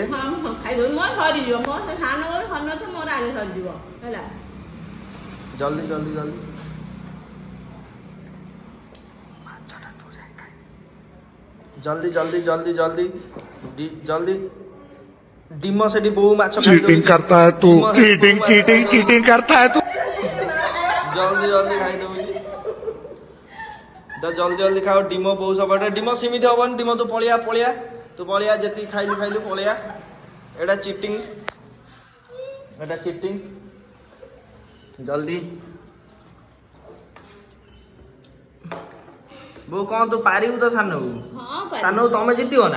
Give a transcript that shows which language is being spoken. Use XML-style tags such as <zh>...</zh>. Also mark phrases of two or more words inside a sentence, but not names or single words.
<or>ହଁ ଖାଇଦେବୁ ମୋର ସରିଯିବ ମୋ ସେ ସାନ ମୋର ସରିନଥିବ ମୋର ଆଗେ ସରିଯିବ ହେଲା ଜଲ୍ଦି ଜଲ୍ଦି ଜଲ୍ଦି ଜଲ୍ଦି ଜଲ୍ଦି ଜଲ୍ଦି ଜଲ୍ଦି ଜଲ୍ଦି ଡିମ ସେଠି ବୋଉ ମାଛ</or> <hi>चीटिंग करता है तू</hi> <en>cheating cheating cheating</en> <hi>करता है तू</hi> <or>ଜଲ୍ଦି ଜଲ୍ଦି ଖାଇଦେବୁ ତ ଜଲ୍ଦି ଜଲ୍ଦି ଖାଅ ଡିମ ବୋଉ ସବୁଆଡେ ଡିମ ସେମିତି ହବନି ଡିମ ତୁ ପଳିଆ ପଳିଆ ତୁ ପଳିଆ ଯେତିକି ଖାଇଲୁ ଖାଇଲୁ ପଳିଆ ଏଇଟା ଚିଟିଂ ଜଲ୍ଦି ବୋଉ କଣ ତୁ ପାରିବୁ ତ ସାନକୁ ସାନକୁ ତମେ ଜିତିବ ନା</or>